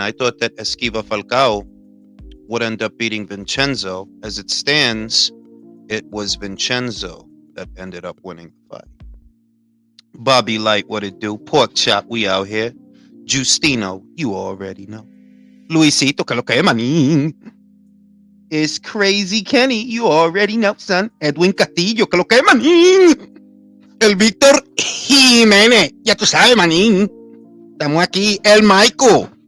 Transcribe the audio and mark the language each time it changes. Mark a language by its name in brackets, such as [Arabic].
[English] I thought that Esquiva Falcao would end up beating Vincenzo. As it stands, it was Vincenzo that ended up winning the fight. Bobby Light, what it do? Pork chop, we out here. Justino, you already know. [Spanish] Luisito, que lo que manín. [English] It's Crazy Kenny, you already know, son. [Spanish] Edwin Castillo, que lo que manín. El Víctor Jiménez, ya tú sabes, manín. Estamos aquí, el Michael.